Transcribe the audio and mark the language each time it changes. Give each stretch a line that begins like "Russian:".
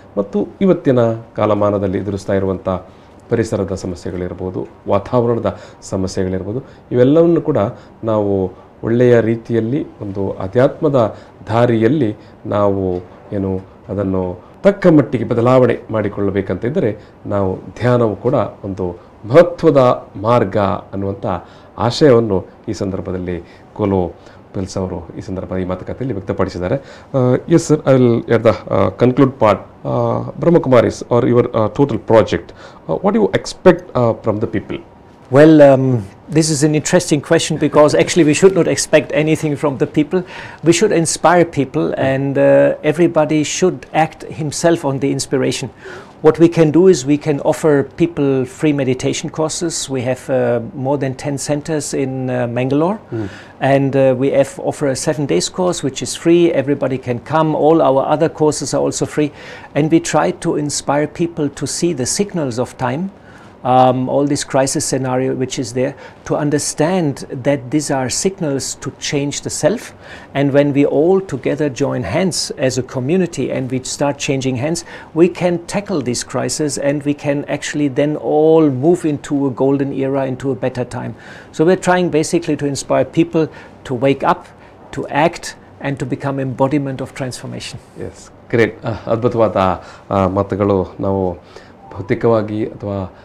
Kannada: ಮತ್ತು ಇವತ್ತಿನ ಕಾಲಮಾನದಲ್ಲಿ ಎದುರಿಸ್ತಾ ಇರುವಂಥ ಪರಿಸರದ ಸಮಸ್ಯೆಗಳಿರ್ಬೋದು, ವಾತಾವರಣದ ಸಮಸ್ಯೆಗಳಿರ್ಬೋದು, ಇವೆಲ್ಲವನ್ನು ಕೂಡ ನಾವು ಒಳ್ಳೆಯ ರೀತಿಯಲ್ಲಿ ಒಂದು ಅಧ್ಯಾತ್ಮದ ದಾರಿಯಲ್ಲಿ ನಾವು ಅದನ್ನು ತಕ್ಕ ಮಟ್ಟಿಗೆ ಬದಲಾವಣೆ ಮಾಡಿಕೊಳ್ಳಬೇಕಂತ ಇದ್ದರೆ ನಾವು ಧ್ಯಾನವು ಕೂಡ ಒಂದು ಮಹತ್ವದ ಮಾರ್ಗ ಅನ್ನುವಂಥ ಆಶಯವನ್ನು ಈ ಸಂದರ್ಭದಲ್ಲಿ ಗೋಲೋ ಪಿಲ್ಸ್ ಅವರು ಈ ಸಂದರ್ಭ ಈ ಮಾತುಕತೆಯಲ್ಲಿ ವ್ಯಕ್ತಪಡಿಸಿದ್ದಾರೆ.
English: Yes sir, I will at the conclude part. Brahma Kumaris or your total project, what do you expect from the people? Well, this is an interesting question, because actually we should not expect anything from the people. We should inspire people, and everybody should act himself on the inspiration. What we can do is we can offer people free meditation courses. We have more than 10 centers in Mangalore, and we offer a 7 days course which is free. Everybody can come. All our other courses are also free, and we try to inspire people to see the signals of time, all this crisis scenario which is there, to understand that these are signals to change the self. And when we all together join hands as a community and we start changing hands, we can tackle these crises, and we can actually then all move into a golden era, into a better time. So we're trying basically to inspire people to wake up, to act, and to become embodiment of transformation. Yes, great.
Kannada: ಅದ್ಭುತವಾದ ಮಾತುಗಳು. ನಾವು ಭೌತಿಕವಾಗಿ ಅಥವಾ